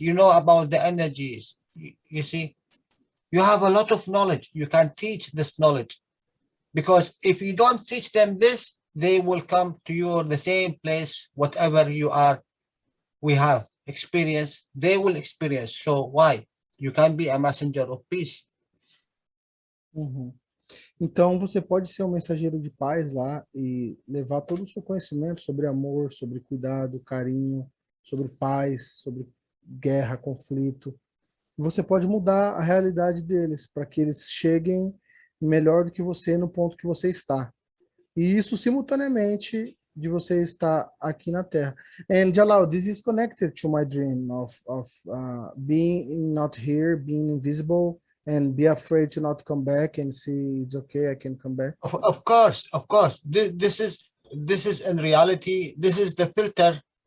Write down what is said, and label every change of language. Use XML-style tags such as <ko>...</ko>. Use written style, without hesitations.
<en>You know about the energies. You see, you have a lot of knowledge. You can teach this knowledge, because if you don't teach them this, they will come to you the same place, whatever you are, we have experience, they will experience. So why? You can be a messenger of peace. Uhum.</en> <pt>Então, você pode ser um mensageiro de paz lá e levar todo o seu conhecimento sobre amor, sobre cuidado, carinho, sobre paz, sobre guerra, conflito. E você pode mudar a realidade deles para que eles cheguem melhor do que você no ponto que você está. E isso simultaneamente de você estar aqui na Terra.</pt> <en>And Jalal, this is connected to my dream of being not here, being invisible, and be afraid to not come back and see it's okay, I can come back. Of course, of course. This is in reality, this is the filter.</en>